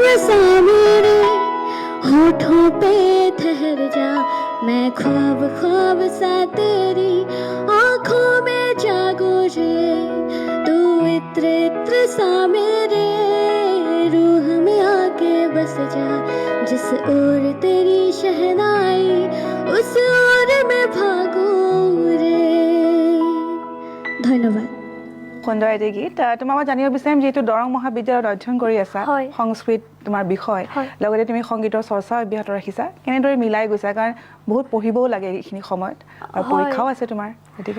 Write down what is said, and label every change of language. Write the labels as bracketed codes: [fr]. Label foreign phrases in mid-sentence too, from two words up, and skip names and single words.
[hi] सा मेरे होठों पे ठहर जा मैं ख्वाब ख्वाब सा तेरी आँखों में जागो रे तू इत्र इत्र सा मेरे रूह में आके बस जा जिस ओर तेरी शहनाई उस ओर में भागो रे ধন্যবাদ [as] সুন্দৰ এটি গীত তোমাৰ মই জানিব বিচাৰিম যিহেতু দৰং মহাবিদ্যালয়ত অধ্যয়ন কৰি আছা সংস্কৃত তোমাৰ বিষয় লগতে তুমি সংগীতৰ চৰ্চা অব্যাহত ৰাখিছা কেনেদৰে মিলাই গৈছা কাৰণ বহুত পঢ়িবও লাগে এইখিনি সময়ত আৰু পৰীক্ষাও আছে তোমাৰ গতিকে